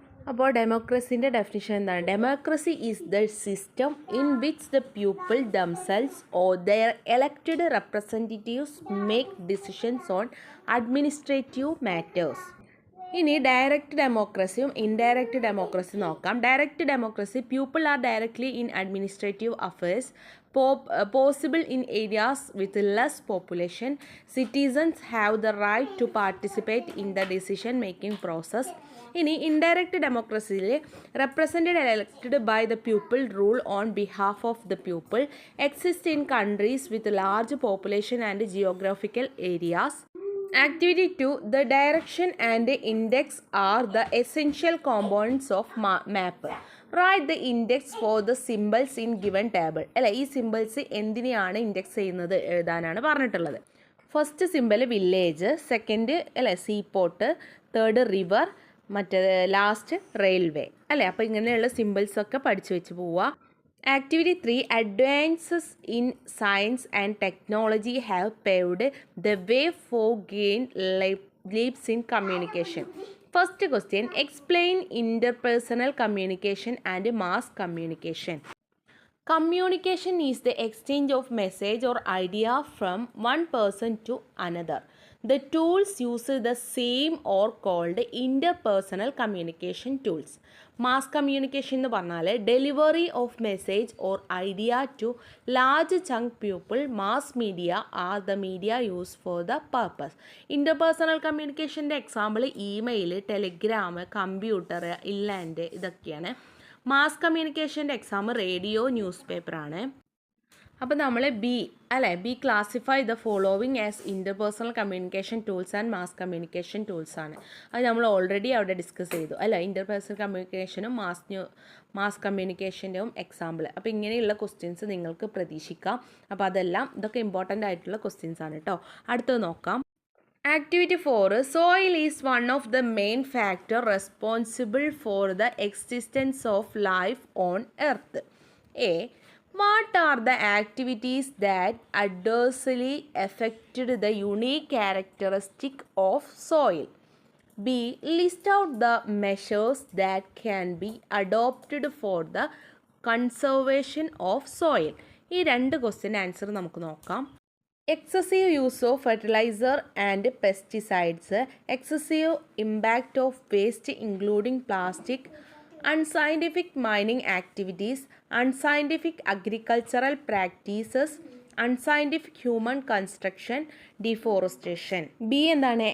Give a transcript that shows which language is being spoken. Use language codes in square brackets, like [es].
[ml] അപ്പോൾ ഡെമോക്രസിൻ്റെ ഡെഫിനിഷൻ എന്താണ്? [en] Democracy is the system in which the people themselves or their elected representatives make decisions on administrative matters. [ml] ഇനി direct ഡെമോക്രസിയും indirect ഡെമോക്രസിയും നോക്കാം. [en] Direct democracy, people are directly in administrative affairs possible in areas with less population. Citizens have the right to participate in the decision making process. [ml] ഇനി indirect ഡെമോക്രസിയിൽ [en] Represented elected by the people, rule on behalf of the people, exist in countries with large population and geographical areas. Activity 2, the direction and index are the essential components of map. Write the index for the symbols in given table. [ml] അല്ല, ഈ symbols എന്തിനെയാണ് index ചെയ്യുന്നത് എഴുതാനാണ് പറഞ്ഞിട്ടുള്ളത്. [en] First symbol village, second അല്ലേ seaport, third river, മറ്റേത് last railway അല്ലേ. [ml] അപ്പോൾ ഇങ്ങനെയുള്ള സിമ്പിൾസൊക്കെ പഠിച്ചു വെച്ച് പോവുക. [en] Activity 3, advances in science and technology have paved the way for gain leaps in communication. First question, explain interpersonal communication and mass communication. Communication is the exchange of message or idea from one person to another. The tools used the same or called interpersonal communication tools. Mass communication [ml] എന്ന് പറഞ്ഞാൽ [en] Delivery of message or idea to large chunk people. Mass media are the media use for the purpose. [ml] Interpersonal കമ്മ്യൂണിക്കേഷൻ്റെ example email, Telegram, computer, ഇല്ലാൻഡ് ഇതൊക്കെയാണ്. Mass കമ്മ്യൂണിക്കേഷൻ്റെ example radio, news പേപ്പറാണ്. അപ്പോൾ നമ്മൾ [en] Be classify the following as interpersonal communication tools and mass communication tools ആണ്. [ml] അത് നമ്മൾ already അവിടെ discuss ചെയ്തു അല്ല. Interpersonal കമ്മ്യൂണിക്കേഷനും mass കമ്മ്യൂണിക്കേഷൻ്റെയും example. അപ്പോൾ ഇങ്ങനെയുള്ള ക്വസ്റ്റ്യൻസ് നിങ്ങൾക്ക് പ്രതീക്ഷിക്കാം. അപ്പോൾ ഇതൊക്കെ ഇമ്പോർട്ടൻ്റ് ആയിട്ടുള്ള ക്വസ്റ്റ്യൻസ് ആണ് കേട്ടോ. അടുത്തത് നോക്കാം. [en] Activity 4, soil is one of the main factors responsible for the existence of life on earth. A, what are the activities that adversely affected the unique characteristic of soil? B, list out the measures that can be adopted for the conservation of soil. [ml] ഈ രണ്ട് question answer നമുക്ക് നോക്കാം. [en] Excessive use of fertilizer and pesticides, excessive impact of waste including plastic, unscientific mining activities, unscientific agricultural practices, unscientific human construction, deforestation. [ml] B എന്താണ്?